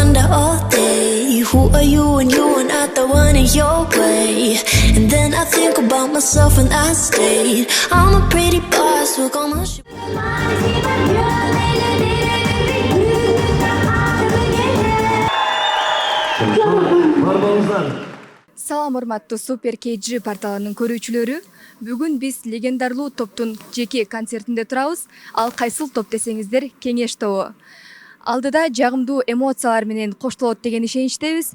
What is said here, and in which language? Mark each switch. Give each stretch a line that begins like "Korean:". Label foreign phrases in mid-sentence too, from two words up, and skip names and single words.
English: all day. Who are you when you are not the one in your way? And then I think about myself and I stayed. I'm a pretty boss, we're gonna shoot.
Kyrgyz: Салам урматтуу Супер KG порталынын көрүүчүлөрү. Бүгүн биз легендарлуу топтун жеке концертинде турабыз. Ал кайсыл топ десеңиздер, Кеңеш тобу. Алдыда жагымдуу эмоциялар менен коштолот деген ишеничтебиз.